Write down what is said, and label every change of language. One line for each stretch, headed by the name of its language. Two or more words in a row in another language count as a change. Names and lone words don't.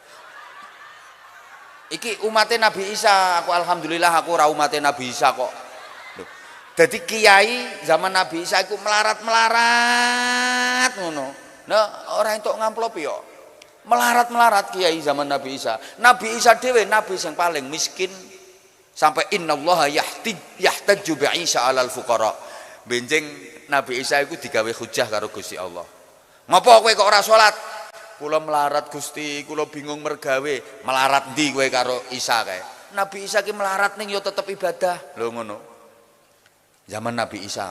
Javanese: Iki umat Nabi Isa, aku alhamdulillah aku ora umat Nabi Isa kok. Jadi kiai zaman Nabi Isa iku melarat ngono. Nah, ora entuk ngamplopi yo. Melarat kiai zaman Nabi Isa. Nabi Isa dhewe nabi sing paling miskin, sampai
Arabic: إن الله يحتج ب عيسى على الفقراء.
Javanese: Benjing Nabi Isa itu digawe hujah karo Gusti Allah. Ngapa kowe kok ora salat? Kula melarat Gusti, kula bingung mergawe. Melarat ndi kowe karo Isa kae? Nabi Isa ki melarat ning yo tetep ibadah. Lho ngono. Zaman Nabi Isa.